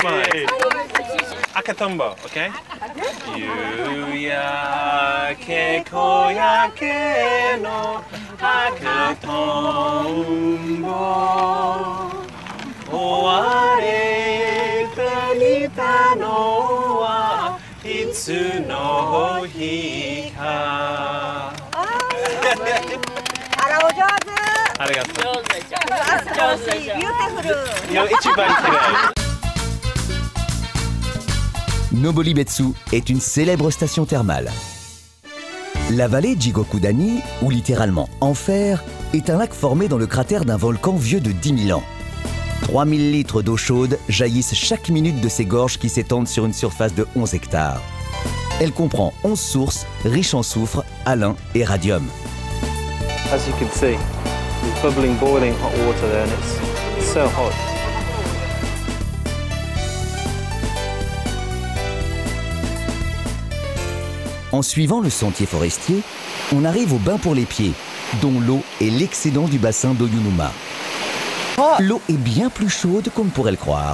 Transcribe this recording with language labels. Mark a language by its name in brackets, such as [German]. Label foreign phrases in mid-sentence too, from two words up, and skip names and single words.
[Japanese] Akatombo, okay? 夕焼け小焼けの赤とんぼ追われていたのはいつの日か。あらお上手。ありがとう。上手。ビューティフル。いや、一番綺麗。 [French] Nobolibetsu est une célèbre station thermale. La vallée Jigokudani, ou littéralement Enfer, est un lac formé dans le cratère d'un volcan vieux de 10 000 ans. 3000 litres d'eau chaude jaillissent chaque minute de ces gorges qui s'étendent sur une surface de 11 hectares. Elle comprend 11 sources riches en soufre, alun et radium. [English] As you can see, there's bubbling, boiling hot water there, and it's so hot. [French] En suivant le sentier forestier, on arrive au bain pour les pieds, dont l'eau est l'excédent du bassin d'Oyunuma. L'eau est bien plus chaude qu'on ne pourrait le croire.